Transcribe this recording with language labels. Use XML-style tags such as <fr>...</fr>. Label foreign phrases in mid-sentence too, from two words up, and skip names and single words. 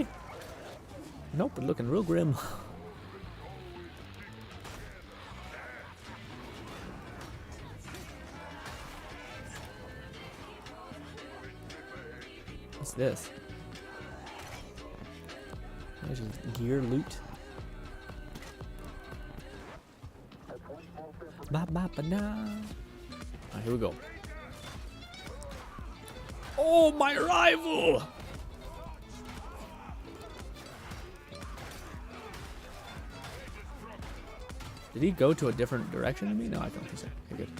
<en>Nope. But looking real grim. What's this? There's gear loot. Ba ba ba na. Alright, here we go. Oh, my rival! Did he go to a different direction than me? No, I don't think so. Okay, good.</en>